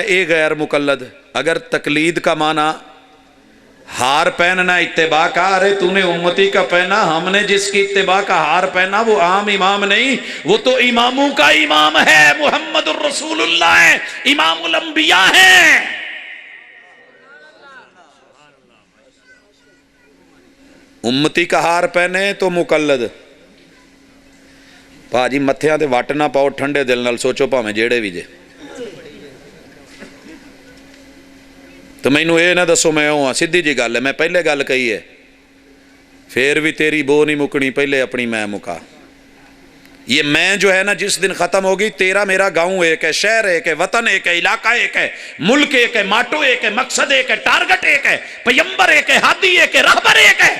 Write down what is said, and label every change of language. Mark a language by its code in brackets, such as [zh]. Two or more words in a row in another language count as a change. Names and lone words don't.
[ur] اے غیر مقلد، اگر تقلید کا معنی ہار پہننا اتباع کا، ارے تو نے امتی کا پہنا، ہم نے جس کی اتباع کا ہار پہنا وہ عام امام نہیں، وہ تو اماموں کا امام ہے، محمد الرسول اللہ ہے، امام الانبیاء ہیں۔ امتی کا ہار پہنے تو مقلد، [pa] پاجی متھیاں تے وٹ نہ پاؤ، ٹھنڈے دل نال سوچو پاویں جیڑے بھی جے، تو مینوں اے نہ دسو میں ہوں، سیدھی جی گل ہے، میں پہلے گل کہی ہے پھر بھی تیری بو نہیں مکنی، پہلے اپنی میں مکا۔ [ur] یہ میں جو ہے نا جس دن ختم ہوگی، تیرا میرا گاؤں ایک ہے، شہر ایک ہے، وطن ایک ہے، علاقہ ایک ہے، ملک ایک ہے، ماٹو ایک ہے، مقصد ایک ہے، ٹارگٹ ایک ہے، پیمبر ایک ہے، ہادی ایک ہے، رہبر ایک ہے۔